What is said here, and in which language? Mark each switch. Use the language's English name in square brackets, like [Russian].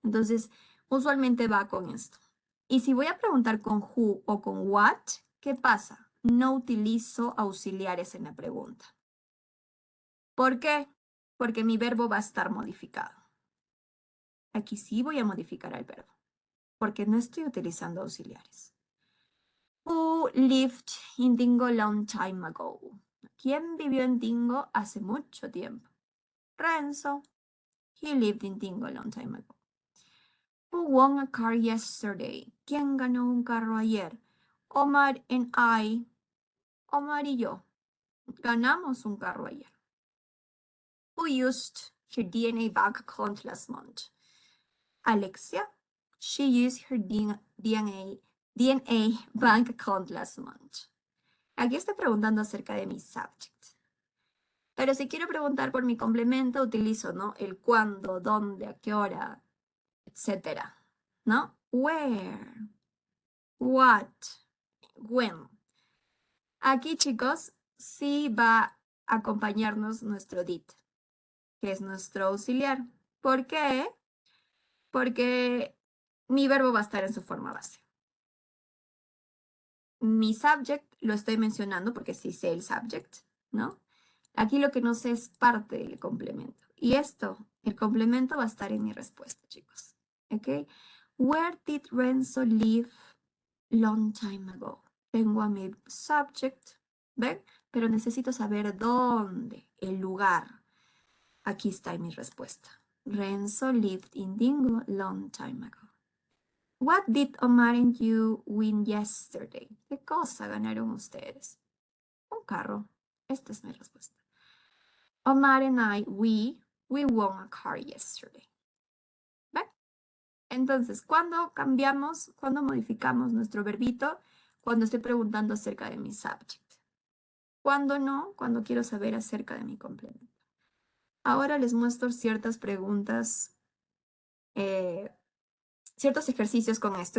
[Spanish] Entonces, usualmente va con esto. Y si voy a preguntar con who o con what, ¿qué pasa? No utilizo auxiliares en la pregunta. ¿Por qué? Porque mi verbo va a estar modificado. Aquí sí voy a modificar el verbo, porque no estoy utilizando auxiliares. [English] Who lived in Dingo long time ago? [Spanish] ¿Quién vivió en Dingo hace mucho tiempo? Renzo. [English] He lived in Dingo long time ago. Who won a car yesterday? [Spanish] ¿Quién ganó un carro ayer? [English] Omar and I. [Spanish] Omar y yo. Ganamos un carro ayer. [English] Who used her DNA bank account last month? Alexia. She used her DNA bank account last month. [Spanish] Aquí estoy preguntando acerca de mi subject. Pero si quiero preguntar por mi complemento, utilizo, ¿no? El cuándo, dónde, a qué hora, etcétera, ¿no? [English] Where, what, when. [Spanish] Aquí, chicos, sí va a acompañarnos nuestro did, que es nuestro auxiliar. ¿Por qué? Porque mi verbo va a estar en su forma base. Mi subject lo estoy mencionando porque sí sé el subject, ¿no? Aquí lo que no sé es parte del complemento. Y esto, el complemento va a estar en mi respuesta, chicos. ¿Ok? [English] Where did Renzo live long time ago? [Spanish] Tengo a mi subject, ¿ven? Pero necesito saber dónde, el lugar. Aquí está mi respuesta. [English] Renzo lived in Dingo long time ago. What did Omar and you win yesterday? [Spanish] ¿Qué cosa ganaron ustedes? Un carro. Esta es mi respuesta. [English] Omar and I, we won a car yesterday. [Spanish] ¿Ven? Entonces, ¿cuándo cambiamos, cuándo modificamos nuestro verbito? Cuando estoy preguntando acerca de mi subject. ¿Cuándo no? Cuando quiero saber acerca de mi complemento. Ahora les muestro ciertas preguntas, ciertos ejercicios con esto.